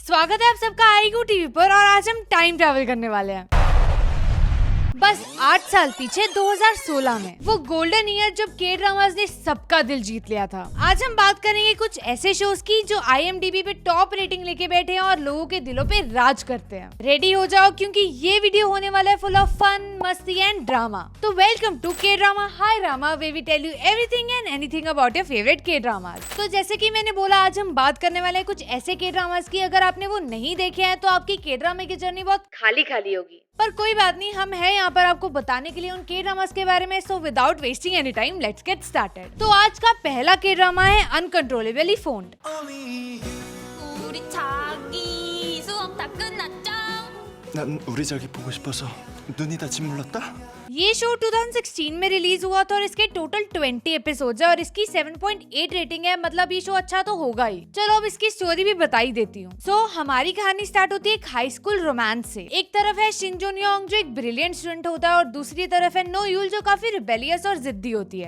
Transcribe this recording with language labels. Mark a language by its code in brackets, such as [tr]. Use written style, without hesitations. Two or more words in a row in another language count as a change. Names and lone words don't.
[hi] स्वागत है आप सबका आईक्यू टीवी पर और आज हम [en] time travel [hi] करने वाले हैं बस 8 साल पीछे 2016 में, वो [en] golden year [hi] जब [en] K-dramas [hi] ने सबका दिल जीत लिया था। आज हम बात करेंगे कुछ ऐसे शोज की जो IMDb पे [en] top rating [hi] लेके बैठे हैं और लोगों के दिलों पे राज करते हैं। रेडी हो जाओ क्योंकि ये वीडियो होने वाला है [en] full of fun, [hi] मस्ती [en] and drama. तो welcome to K-drama high drama, where we tell you everything and anything about your favourite K-dramas. [hi] तो जैसे कि मैंने बोला, आज हम बात करने वाले हैं कुछ ऐसे [en] K-dramas [hi] की अगर आपने वो नहीं देखे हैं तो आपकी [en] K-drama [hi] की जर्नी बहुत खाली खाली होगी। पर कोई बात नहीं, हम हैं यहाँ पर आपको बताने के लिए उन [en] K-dramas [hi] के बारे में। [en] so without wasting any time let's get started. [hi] तो आज का पहला [en] K-drama [hi] है अनकंट्रोलेबली फोन्ड। [ko] 난 우리 자기 보고 싶어서 눈이 다 짓물렀다? [hi] ये शो 2016 में रिलीज हुआ था और इसके [en] total 20 episodes [hi] है और इसकी 7.8 रेटिंग है। मतलब ये शो अच्छा तो होगा ही। चलो अब इसकी स्टोरी भी बता ही देती हूँ। सो हमारी कहानी स्टार्ट होती है एक [en] high school romance [hi] से। एक तरफ है शिन जुन योंग जो एक [en] brilliant student [hi] होता है और दूसरी तरफ है नो यूल जो काफी रिबेलियस और जिद्दी होती है।